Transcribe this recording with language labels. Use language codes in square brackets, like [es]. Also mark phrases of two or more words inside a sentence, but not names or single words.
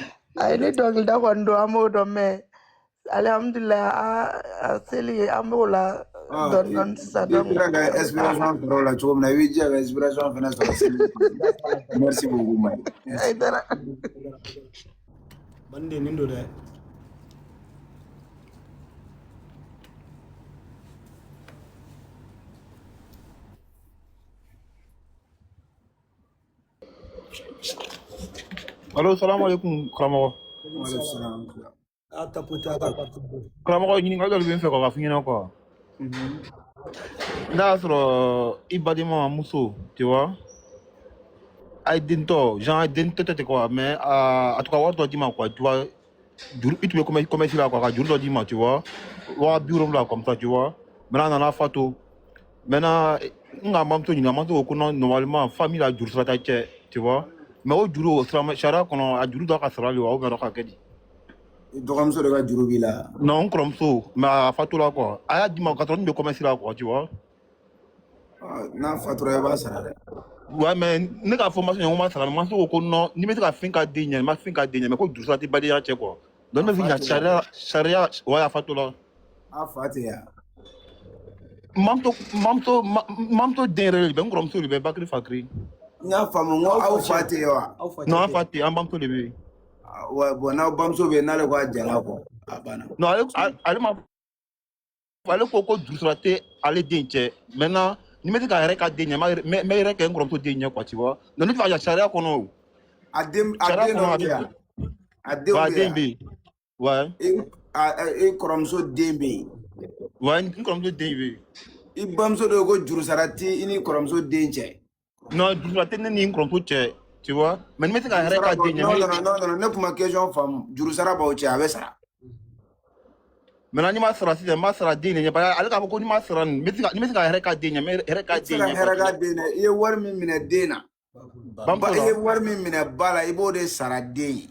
[bm] a ye ne dɔnkilida kɔni dɔn an b'o dɔn mɛ alhamdulilayi a seli an b'o la dɔɔni dɔɔni sisan i sera ka inspiration sɔrɔ o la cogo min na i b'i jija ka inspiration fana sɔrɔ seli [fr] merci beaucoup [bm] Mali ay dara bande nin do dɛ Allo, salam alaikum, karamɔgɔ. a tapoter a ka partie Karamɔgɔ, ɲininkali dɔ de bɛ n fɛ ka f'i ɲɛna quoi. N'a y'a sɔrɔ i badenma muso, [fr] tu vois, [bm] a ye den tɔ, genre a ye den tɛ quoi, mais a to ka wari dɔ d'i ma [fr] quoi, tu vois, [bm] juru i tun bɛ commerce la quoi, ka juru dɔ d'i ma, [fr] tu vois, 70,000 comme ça, tu vois, maintenant [bm] a nana fatu, maintenant n ka mamuso ɲininka, mamuso ko ko [fr] non, normalement famille [bm] la juru sara t'a cɛ, [fr] tu vois, mais [bm] o juru o sariya kɔnɔ a juru dɔ ka sara de wa [fr] ou bien [bm] dɔ ka kɛ di? dɔgɔmuso de ka juru b'i la Non, n kɔrɔmuso, mais a fatula quoi, a y'a di ma ka sɔrɔ n bɛ commerce la [fr] quoi, tu vois. [bm] n'a fatura i b'a sara dɛ [fr] Ouais, mais [bm] ne ka fɔ maso ɲɛngo ma sara, maso ko ko non, ni bɛ se ka fɛn ka den ɲɛ, ma fɛn ka den ɲɛ, mais ko juru sara tɛ badenya cɛ quoi. Donc ne bɛ fɛ ka sariya, ouais, a fatula. a fa tɛ yan Mamuso den yɛrɛ de bɛ n kɔrɔmuso de bɛ Bakiri Fakiri. n y'a faamu n ko aw fa tɛ yen wa Non, an fa tɛ, an bamuso de bɛ yen. [fr] ouais bon [bm] n'aw bamuso bɛ yen n'ale ko a jɛna kɔ a banna Non, ale ko ko juru sara tɛ ale den cɛ. Maintenant ni bɛ se ka yɛrɛ ka den ɲɛ, n bɛ yɛrɛ kɛ n kɔrɔmuso den ɲɛ [fr] quoi, tu vois. [bm] Donc ne tɛ fɛ ka sariya kɔnɔ o. a den dɔ bɛ yan a denw bɛ den yan bɛ yen. Ouais. i kɔrɔmuso den bɛ yen Ouais, n kɔrɔmuso den bɛ yen. i bamuso de ko juru sara tɛ i ni kɔrɔmuso den cɛ Non, juru sara tɛ ne ni n kɔrɔmuso cɛ, [fr] tu vois. Mais [bm] ni bɛ se ka yɛrɛ ka den ɲɛ. non ne kuma question faamu juru sara b'aw cɛ a bɛ sara Maintenant ni ma sara sisan, n b'a sara den de ɲɛ, [fr] parce que [bm] ale k'a fɔ ko ni ma sara nin, ni bɛ se ka yɛrɛ ka den ɲɛ, n bɛ yɛrɛ ka den ɲɛ. i tɛ se ka hɛrɛ ka den dɛ i ye wari min minɛ den na i ye wari min minɛ ba la i b'o de sara den ye